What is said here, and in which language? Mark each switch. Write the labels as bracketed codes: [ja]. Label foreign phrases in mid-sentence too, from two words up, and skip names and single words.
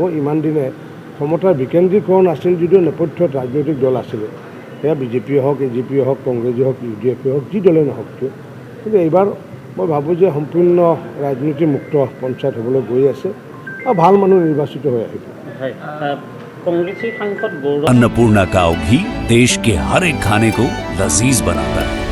[as] ইমান দিনে ক্ষমতাৰ বিকেন্দ্ৰীকৰণ আছিল যদিও নেপথ্যত ৰাজনৈতিক দল আছিলে, সেয়া বিজেপিয়ে হওক, এজিপিয়ে হওক, কংগ্ৰেছে হওক, UDFে হওক, যি দলে নহওক কিয়। কিন্তু এইবাৰ মই ভাবোঁ যে সম্পূৰ্ণ ৰাজনীতি মুক্ত পঞ্চায়ত হ'বলৈ গৈ আছে আৰু ভাল মানুহ নিৰ্বাচিত হৈ আহিব। [hi] कांग्रेसी सांसद गौरव अन्नपूर्णा काव घी देश के हर एक खाने को लजीज बनाता है।